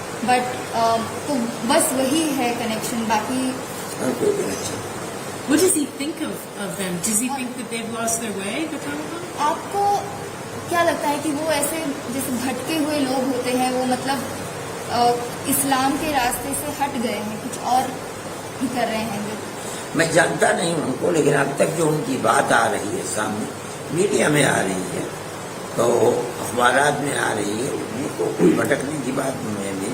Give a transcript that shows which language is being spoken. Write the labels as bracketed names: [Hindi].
[English] But [Urdu] تو بس وہی ہے کنیکشن. باقی اور کوئی connection. [English] What does he think of them? Does he think that they've lost their way, the Taliban? [Urdu] آپ کو کیا لگتا ہے کہ وہ ایسے جیسے بھٹکے ہوئے لوگ ہوتے ہیں, وہ مطلب اسلام کے راستے سے ہٹ گئے ہیں, کچھ اور ہی کر رہے ہیں؟ میں جانتا نہیں ان کو, لیکن اب تک جو ان کی بات آ رہی ہے سامنے, میڈیا میں آ رہی ہے, تو اخبارات میں آ رہی ہے, ان کو کوئی بھٹکنے کی بات میں